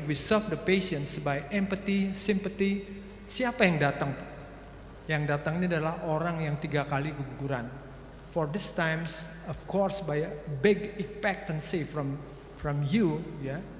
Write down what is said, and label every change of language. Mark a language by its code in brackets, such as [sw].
[en] We serve the patients by empathy, sympathy. [id] Siapa yang datang? Yang datang ini adalah orang yang 3 kali keguguran. [en] for these times, of course, by a big expectancy from you, ya.